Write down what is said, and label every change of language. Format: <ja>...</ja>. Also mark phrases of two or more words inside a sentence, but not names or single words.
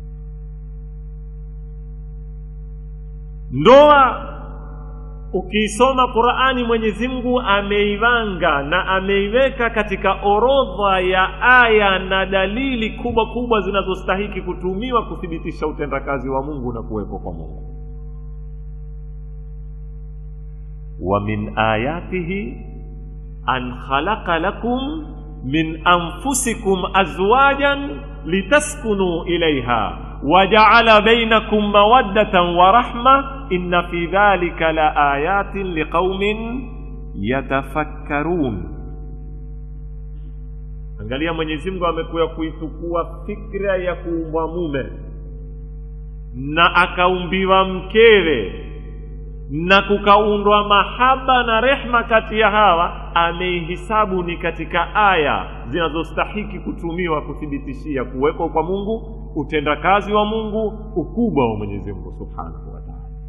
<sw>Ndoa ukiisoma Qur'ani, Mwenyezi Mungu ameivanga na ameiweka katika orodha ya aya na dalili kubwa kubwa zinazostahiki kutumiwa kuthibitisha utendakazi wa Mungu na kuwepo kwa Mungu.</sw> <ar>ومن آياته أن خلق لكم من أنفسكم أزواجا لتسكنوا إليها وجعل بينكم مودة ورحمة إن في ذلك لآيات لقوم يتفكرون.</ar> <sw>Angalia, Mwenyezi Mungu amekuja kuitukua fikra ya kuumbwa mume na akaumbiwa mkewe na kukaundwa mahaba na rehma kati ya hawa, ameihisabu ni katika aya zinazostahiki kutumiwa kuthibitishia kuweko kwa Mungu, utendakazi wa Mungu, ukubwa wa Mwenyezi Mungu</sw> <ar>سبحانه وتعالى.</ar>